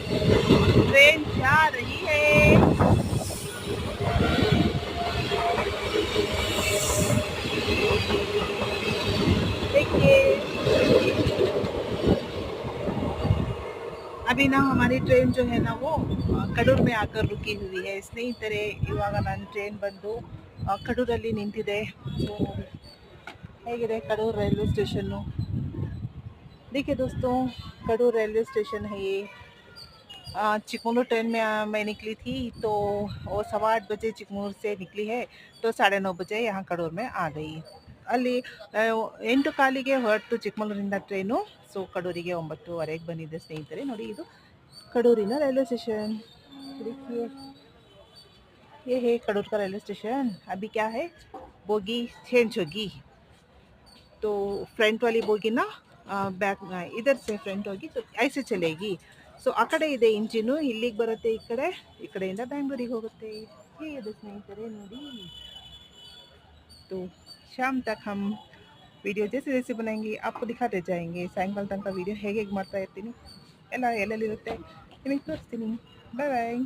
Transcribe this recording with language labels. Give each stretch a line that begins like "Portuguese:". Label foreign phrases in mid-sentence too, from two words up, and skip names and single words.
Hindi: ट्रेन जा रही है। देखिए अभी ना हमारी ट्रेन जो है ना वो ಕಡೂರ್ में आकर रुकी हुई है
Kannada: ಸ್ನೇಹಿತರೆ ಇವಾಗ ನನ್ನ ಟ್ರೈನ್ ಬಂದು ಕಡೂರಲ್ಲಿ ನಿಂತಿದೆ ಸೊ ಹೇಗಿದೆ ಕಡೂರ್ ರೈಲ್ವೆ
Hindi: स्टेशन देखिए दोस्तों कड़ूर
English: railway station
Hindi: है ये चिकमगलूर ट्रेन में मैं निकली थी तो वो 8:15 चिकमगलूर से निकली है तो 9:30 बजे यहाँ कड़ूर में आ गई
Kannada: ಅಲ್ಲಿ 8 ಕಾಲಿಗೆ ಹೊರಟು ಚಿಕ್ಕಮಗಳೂರಿಂದ ಟ್ರೈನು ಸೊ ಕಡೂರಿಗೆ 9:30ಗೆ ಬಂದಿದೆ ಸ್ನೇಹಿತರೆ ನೋಡಿ ಇದು
Hindi: कड़ूरी ना
English: railway station
Hindi: देखिए ये है कड़ूर का
English: railway station
Hindi: अभी क्या है
English: bogie change
Hindi: होगी तो फ्रंट वाली बोगी ना बैक इधर से फ्रंट होगी तो ऐसे चलेगी
Kannada: ಸೊ ಆ ಕಡೆ ಇದೆ ಇಂಜಿನು ಇಲ್ಲಿಗೆ ಬರುತ್ತೆ ಈ ಕಡೆಯಿಂದ ಬ್ಯಾಂಗ್ಳೂರಿಗೆ ಹೋಗುತ್ತೆ ಹೇಗಿದೆ ಸ್ನೇಹಿತರೆ ನೋಡಿ
Hindi: तो शाम तक हम वीडियो जैसे जैसे बनाएंगे आपको दिखाते जाएंगे
Kannada: ಸಾಯಂಕಾಲ ತನಕ वीडियो ಹೇಗೆ ಮಾಡ್ತಾ ಇರ್ತೀನಿ ಎಲ್ಲ ಎಲ್ಲೆಲ್ಲಿರುತ್ತೆ ನಿಮಗೆ ತೋರಿಸ್ತೀನಿ ಬಾಯ್ ಬಾಯ್